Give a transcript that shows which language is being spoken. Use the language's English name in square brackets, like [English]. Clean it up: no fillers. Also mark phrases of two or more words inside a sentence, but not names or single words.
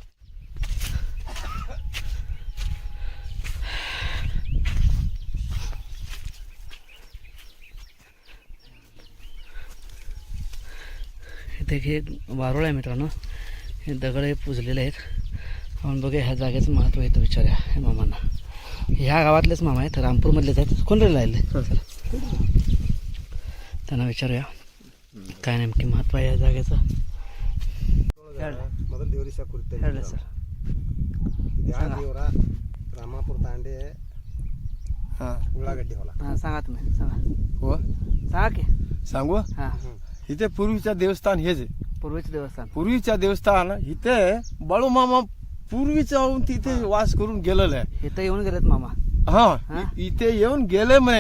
[Marathi] इथे हे वारुळ आहे मित्रांनो. हे दगड हे पुजलेले आहेत. आपण बघूया ह्या जागेचं महत्त्व आहे तर विचारूया हे मामांना. ह्या गावातलेच मामा आहेत, रामपूरमधलेच आहेत. कोण राहिले त्यांना विचारूया काय नेमकी महत्त्व आहे या जागेचं. [Kannada] ಮೊದಲು ದೇವರಿಶ ಕುರಿತ ಹೇಳಿ ಸರ್. ಯಾವ ದೇವರ ರಾಮಾಪುರ ತಾಂಡೆ ಉಳ್ಳಾಗಡ್ಡಿ ಹೊಲ. [Marathi] हां सांगा तुम्ही सांगा. हो सांगा की. सांगू हां इथे पूर्वीचं देवस्थान हेच आहे. पूर्वीचं देवस्थान. पूर्वीचं देवस्थान इथे बाळूमामा पूर्वीच तिथे वास करून गेलेलं आहे. इथं येऊन गेलेत मामा. हा हा? इथे येऊन गेले म्हणे.